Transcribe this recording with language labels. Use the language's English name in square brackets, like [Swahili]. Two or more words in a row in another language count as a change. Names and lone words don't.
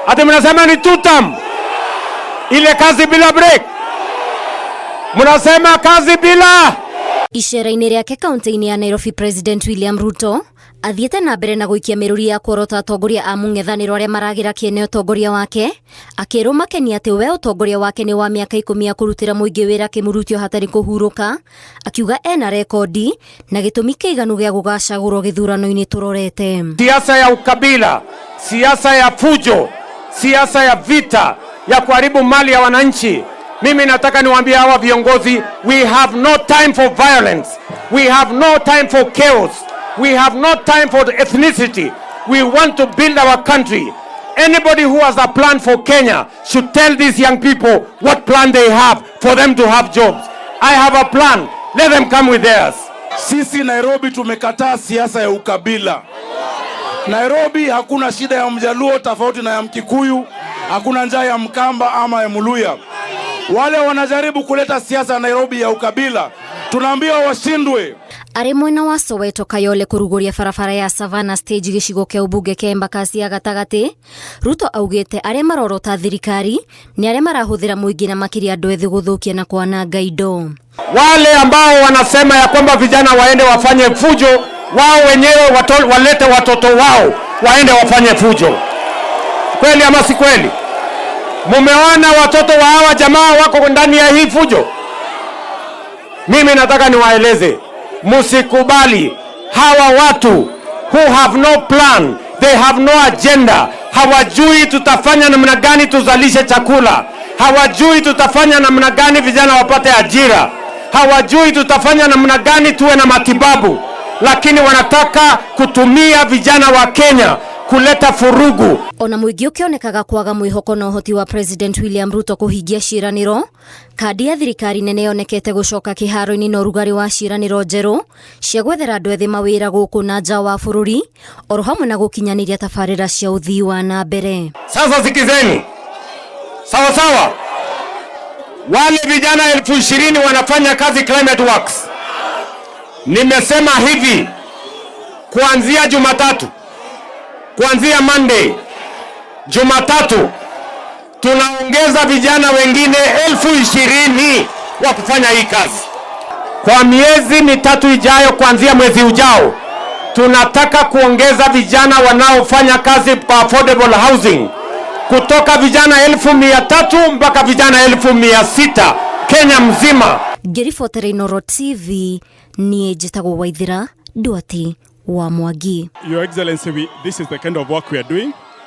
[Swahili] Ati mnasema ni tutam. Ile kazi bila break. Mnasema kazi bila. [Kikuyu] Icera-inĩ rĩake kaunti-inĩ ya Nairobi, President William Ruto athiĩte na mbere na gũikia mĩrũri ya kũrota atongoria a mũng'ethanĩro arĩa maragira kĩene ũtongoria wake, akĩrwo makenia atĩ we ũtongoria wake nĩ wa mĩaka 10 ya kũrutĩra mũingĩ wĩra kĩmurutio hatarĩ kũhurũka, akiuga ena rekondi na gĩtũmi kĩiganu gĩa gũgacagũrwo gĩthurano-inĩ tũrorete. [Swahili] Siasa ya ukabila, siasa ya fujo, siasa ya vita, ya kuharibu mali ya wananchi. Mimi nataka niwaambie hawa viongozi, [English] we have no time for violence. We have no time for chaos. We have no time for ethnicity. We want to build our country. Anybody who has a plan for Kenya should tell these young people what plan they have for them to have jobs. I have a plan. Let them come with theirs. [Swahili] Sisi Nairobi tumekataa siasa ya ukabila. Nairobi hakuna shida ya Mjaluo tofauti na ya Mkikuyu, hakuna njaa ya Mkamba ama ya Muluya. Wale wanajaribu kuleta siasa Nairobi ya ukabila, tunaambia washindwe. [Kikuyu] Arĩ mwena wa Soweto Kayole kũrugũria barabara ya Savannah Stage gĩcigo kĩa ũmbunge kĩa Embakasi ya gatagatĩ, Ruto augĩte arĩa marorota thirikari nĩ arĩa marahũthĩra mũingĩ na makĩria andũ ethĩ gũthũkia na kwananga indo. [Swahili] Wale ambao wanasema ya kwamba vijana waende wafanye fujo, wao wenyewe walete watoto wao waende wafanye fujo. Kweli ama si kweli? Mumeona watoto wa hawa jamaa wako ndani ya hii fujo? Mimi nataka niwaeleze, musikubali hawa watu [English] who have no plan, they have no agenda. [Swahili] Hawajui tutafanya namna gani tuzalishe chakula. Hawajui tutafanya namna gani vijana wapate ajira. Hawajui tutafanya namna gani tuwe na matibabu. Lakini wanataka kutumia vijana wa Kenya kuleta furugu. [Kikuyu] Ona mũingĩ ũkĩonekaga kwaga mwĩhoko na ũhoti wa President William Ruto kũhingia ciĩranĩro, kandi ya thirikari nene yonekete gũcoka kĩharo-inĩ na ũrugarĩ wa ciĩranĩro njerũ cia gwethera andũ ethĩ mawĩra gũkũ na nja wa bũrũri, oro hamwe na gũkinyanĩria tabarĩra cia ũthii wa na mbere. [Swahili] Sasa sikizeni, sawa sawa, wale vijana 20,000 wanafanya kazi Climate Works. Nimesema hivi, kuanzia Jumatatu, kuanzia Monday, Jumatatu, tunaongeza vijana wengine 20,000 wa kufanya hii kazi. Kwa miezi mitatu ijayo, kuanzia mwezi ujao, tunataka kuongeza vijana wanaofanya kazi kwa [English] affordable housing [Swahili] kutoka vijana 1,300 mpaka vijana 1,600 Kenya mzima. [Kikuyu] Ngĩribotera Inooro TV, niĩ njĩtagwo Waithira Duarte wa Mwangi. [English] Your Excellency, this is the kind of work we are doing.